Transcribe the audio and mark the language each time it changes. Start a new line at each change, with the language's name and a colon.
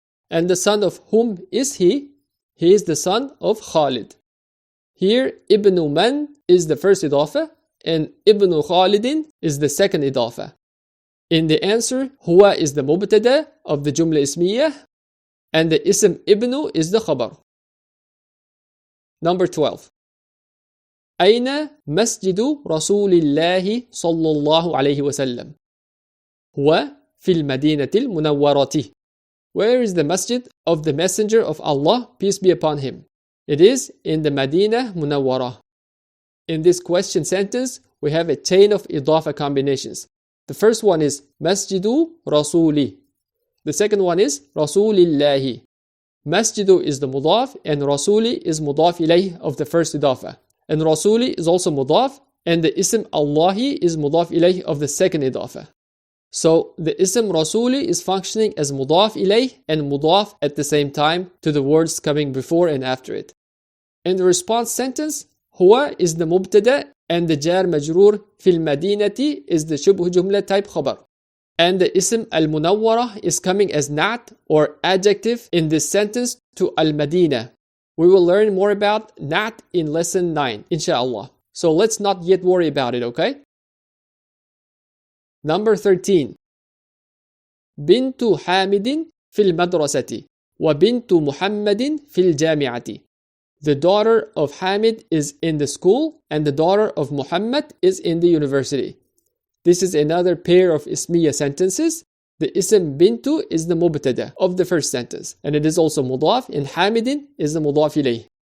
English: And the son of whom is he? He is the son of Khalid. Here, ibn man is the first idafa and ibn Khalidin is the second idafa. In the answer, huwa is the mubtada of the jumla ismiyah and the ism ibnu is the khabar. Number 12.
Arabic: أين مسجد رسول الله صلى الله عليه وسلم؟ هو في المدينة المنورة.
English: Where is the masjid of the messenger of Allah, peace be upon him? It is in the Madinah Munawwarah. In this question sentence, we have a chain of idafa combinations. The first one is Masjidu Rasuli. The second one is Rasulillahi. Masjidu is the mudaf and Rasuli is mudaf ilayh of the first idafa. And Rasuli is also mudaf and the ism Allahi is mudaf ilayh of the second idafa. So the ism Rasuli is functioning as mudaf ilayh and mudaf at the same time to the words coming before and after it. In the response sentence, huwa is the mubtada and the jar majroor fil madinati is the shubh jumla type khabar. And the ism al-munawwarah is coming as na'at or adjective in this sentence to al-madinah. We will learn more about na'at in lesson 9, inshallah. So let's not yet worry about it, okay? Number 13.
Arabic: بنت حامد في المدرسة وبنت محمد في الجامعة.
English: The daughter of Hamid is in the school and the daughter of Muhammad is in the university. This is another pair of ismiya sentences. The ism bintu is the mubtada of the first sentence and it is also mudaf and Hamidin is the mudaf ilayh.